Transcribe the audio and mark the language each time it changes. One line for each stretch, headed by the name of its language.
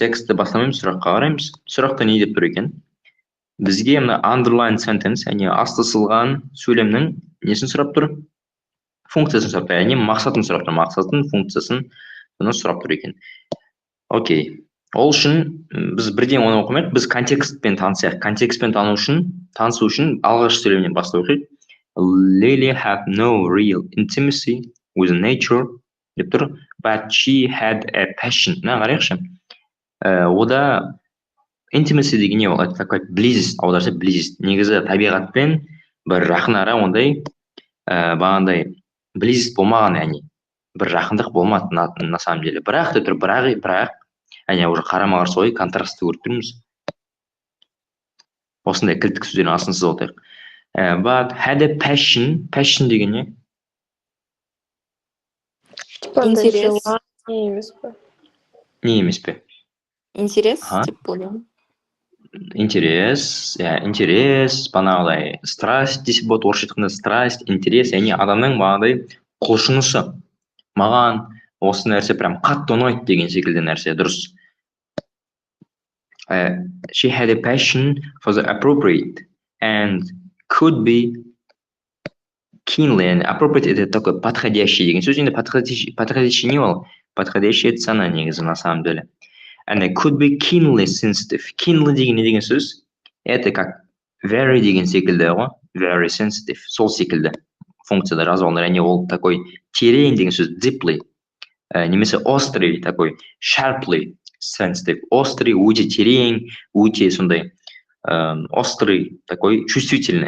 Kazakh: Тексті бастамаймыз, сұраққа қараймыз. Сұрақта не деп тұр екен? Бізге мына
English: underline sentence,
Kazakh: яғни асты сызылған сөйлемнің несін сұрап тұр? Функциясын сұрап тұр, яғни мақсатын сұрап тұр. Мақсатын, функциясын сұрап тұр екен. Окей. Ол үшін біз бірден оны оқымайық, біз контекстпен танысайық. Контекстпен танысу үшін алғашқы сөйлемнен бастау керек.
English: Lily had no real intimacy with nature
Kazakh: деп тұр,
English: but she had a passion.
Kazakh: Қарайықшы. Ода intimacy деген не ол?
Russian: Это такой близость,
Kazakh: аударса
Russian: близость.
Kazakh: Негізі табиғатпен бір жақын ара ондай бағандай близость болмаған, яғни бір жақындық болмады
Russian: на самом деле.
Kazakh: Бірақ деп тұр, бірақ яғни уже қарама-қарсы ой, контрастты көріп тұрмыз. Осындай кілттік сөздердің астын сызып отайық.
English: But had a passion
Kazakh: деген не?
Russian: Интерес.
Kazakh: Не емес пе? Интерес деп ойлаймын. Интерес, бағанағыдай страсть десе болады, орысша айтқанда страсть, интерес, яғни адамның бағанағыдай құлшынысы. Маған осы нәрсе прям қатты ұнайды деген секілді нәрсе, дұрыс.
English: She had a passion for the appropriate and could be keenly, and appropriate
Russian: это такой подходящий
Kazakh: деген сөз. Енді
English: подходящий
Kazakh: не ол?
Russian: Подходящий это
Kazakh: сана негізі
Russian: на самом деле.
English: And it could be keenly sensitive.
Kazakh: Keenly деген не деген сөз?
Russian: Это как
Kazakh: very деген секілді ғой.
English: Very sensitive.
Kazakh: Сол секілді функцияда жазып алыныр. Яғни ол такой терең деген сөз.
English: Deeply.
Kazakh: Немесе острый такой.
English: Sharply.
Kazakh: sensitive. Острый, өте терең, өте сондай острый, такой чувствительный.